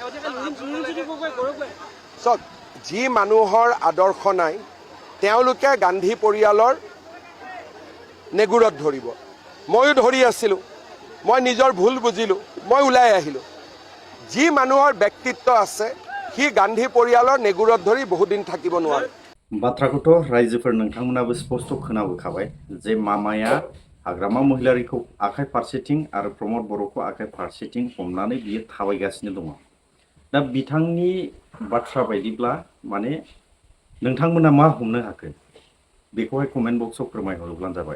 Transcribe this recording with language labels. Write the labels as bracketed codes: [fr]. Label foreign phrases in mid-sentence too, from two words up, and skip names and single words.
[as] চাওক, যি মানুহৰ আদৰ্শ নাই তেওঁলোকে গান্ধী পৰিয়ালৰ নেগুৰত ধৰিব। ময়ো ধৰি আছিলোঁ, মই নিজৰ ভুল বুজিলোঁ, মই ওলাই আহিলোঁ। যি মানুহৰ ব্যক্তিত্ব আছে সি গান্ধী পৰিয়ালৰ নেগুৰত ধৰি বহুদিন থাকিব নোৱাৰে। [brx] बाथ्राखौथ' रायजोफोर नोंथांमोनाबो स्पष्ट खोनाबोखाबाय जे मामाया हाग्रामा महिलारीखौ आखाइ फारसेथिं आरो प्रमोद बर'खौ आखाइ फारसेथिं हमनानै बियो थाबायगासिनो दङ। दा बिथांनि बाथ्रा बायदिब्ला माने नोंथांमोना मा हमनो हाखो बेखौहाय [en] comment box [brx] फोरमायहरोब्लानो जाबाय।